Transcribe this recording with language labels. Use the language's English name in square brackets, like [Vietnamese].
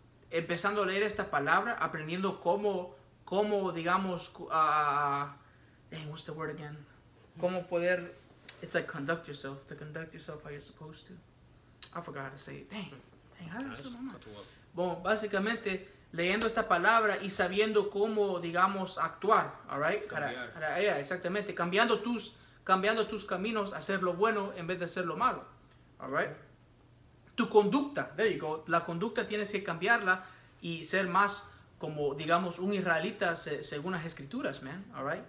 [Spanish] Empezando a leer esta palabra, aprendiendo cómo digamos... [English] dang, what's the word again? [Spanish] Cómo poder... [English] It's like conduct yourself. To conduct yourself how you're supposed to. I forgot how to say it. Dang, how did I say it? [Spanish] Bueno, básicamente... leyendo esta palabra y sabiendo cómo, digamos, actuar, [English] all right? [Spanish] Exactamente, cambiando tus caminos a hacer lo bueno en vez de hacer lo malo, [English] all right? [Spanish] Tu conducta, [English] there you go, [Spanish] la conducta tienes que cambiarla y ser más como, digamos, un israelita según las escrituras, [English] man, all right?